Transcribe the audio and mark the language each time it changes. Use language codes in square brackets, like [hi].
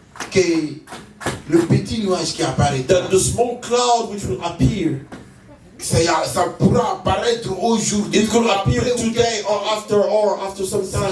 [fr] que le petit nuage qui apparaît, [en] that the small cloud which will appear, [fr] ça pourra apparaître aujourd'hui. [en] it could appear [fr] après ou [en] today or after some time.